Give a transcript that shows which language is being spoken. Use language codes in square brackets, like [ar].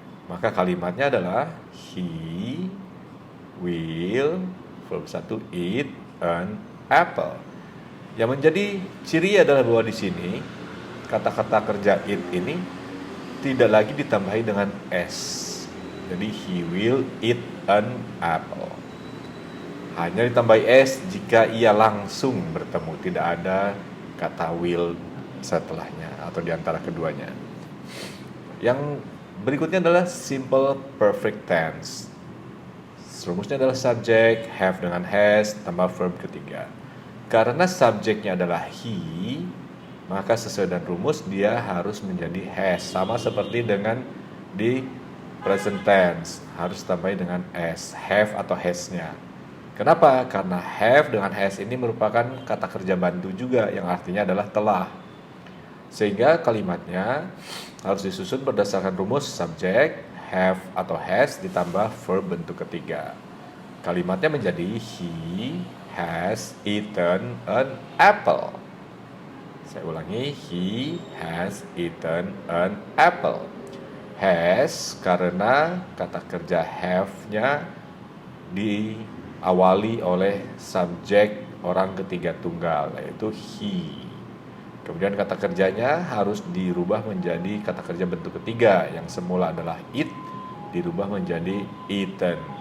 [id] Maka kalimatnya adalah [en] he will, verb 1, eat an apple. [id] Yang menjadi ciri adalah bahwa di sini kata-kata kerja eat ini tidak lagi ditambahi dengan s. Jadi [en] he will eat an apple. [id] Hanya ditambahi s jika ia langsung bertemu, tidak ada kata will setelahnya atau di antara keduanya. Yang berikutnya adalah simple perfect tense. Rumusnya adalah subjek, have dengan has, tambah verb ketiga. Karena subjeknya adalah he, maka sesuai dengan rumus dia harus menjadi has. Sama seperti dengan di present tense, harus tambahin dengan s, have atau has-nya. Kenapa? Karena have dengan has ini merupakan kata kerja bantu juga yang artinya adalah telah. Sehingga kalimatnya harus disusun berdasarkan rumus subjek, have atau has ditambah verb bentuk ketiga. Kalimatnya menjadi [en] he has eaten an apple. [id] Saya ulangi, [en] he has eaten an apple. [id] Has karena kata kerja have-nya diawali oleh subjek orang ketiga tunggal, yaitu he. Kemudian kata kerjanya harus dirubah menjadi kata kerja bentuk ketiga yang semula adalah eat, dirubah menjadi eaten.